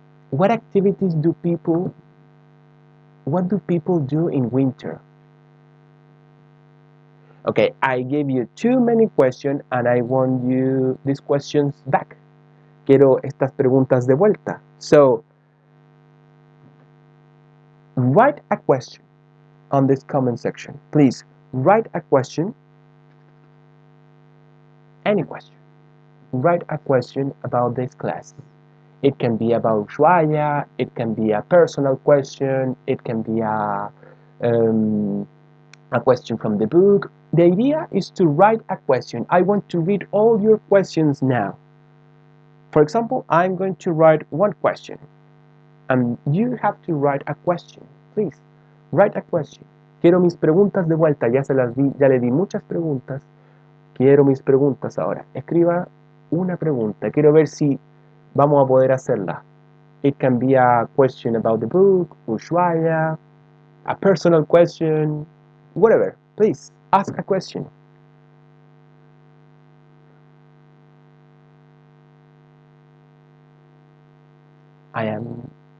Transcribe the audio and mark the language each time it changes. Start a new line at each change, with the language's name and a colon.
English: What activities do people what do people do in winter? Okay, I gave you too many questions and I want you these questions back.
Spanish: Quiero estas preguntas de vuelta.
English: So, write a question on this comment section. Please write a question, any question. Write a question about this class. It can be about Ushuaia, it can be a personal question, it can be a question from the book. The idea is to write a question. I want to read all your questions now. For example, I'm going to write one question, and you have to write a question. Please, write a question.
Spanish: Quiero mis preguntas de vuelta. Ya se las di, ya le di muchas preguntas. Quiero mis preguntas ahora. Escriba una pregunta. Quiero ver si vamos a poder hacerla.
English: It can be a question about the book, Ushuaia, a personal question, whatever. Please, ask a question. I am...